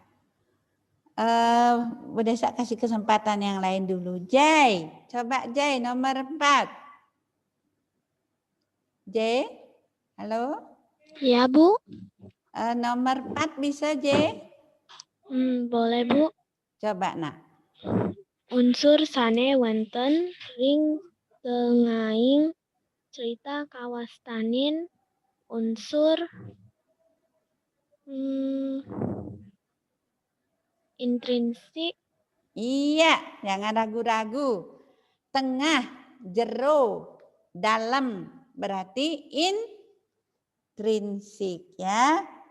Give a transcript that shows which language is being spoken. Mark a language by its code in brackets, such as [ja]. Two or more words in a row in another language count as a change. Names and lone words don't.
[id] Bu Desa kasih kesempatan yang lain dulu. Jay, coba Jay nomor 4. Jay, halo? Ya Bu. Nomor 4 bisa Jay? Boleh Bu. Coba nak. [ban] Unsur sane wonten ring tengahing cerita kawastanin unsur intrinsik. [id] Iya, jangan ragu-ragu. Tengah, jero, dalam berarti intrinsik ya.